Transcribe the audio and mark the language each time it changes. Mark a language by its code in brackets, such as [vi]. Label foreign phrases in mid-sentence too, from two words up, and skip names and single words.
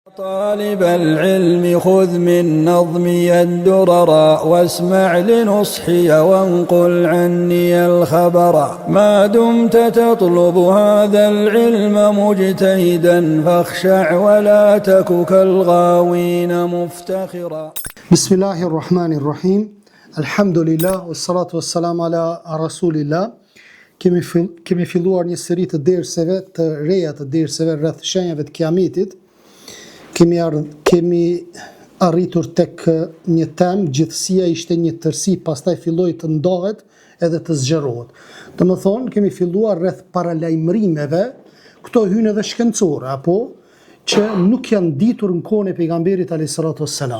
[ar] طالب العلم خذ من نظمي الدرر واسمع لنصحي وانقل عني الخبر ما دمت تطلب هذا العلم مجتهدا فاخشع ولا تك كالغاوين مفتخرا. بسم الله الرحمن الرحيم. الحمد لله والصلاة والسلام على رسول الله. [sq] Kemi filluar një seri të derseve, të reja të derseve rreth shenjave të kiametit. Kemi arritur tek një temë, gjithësia ishte një tërsi, pastaj filloi të ndahet edhe të zgjerohet. Domethënë, kemi filluar rreth paralajmërimeve, këto hyn edhe shkencore, apo që nuk janë ditur në kohën e pejgamberit [ar] عليه الصلاة والسلام.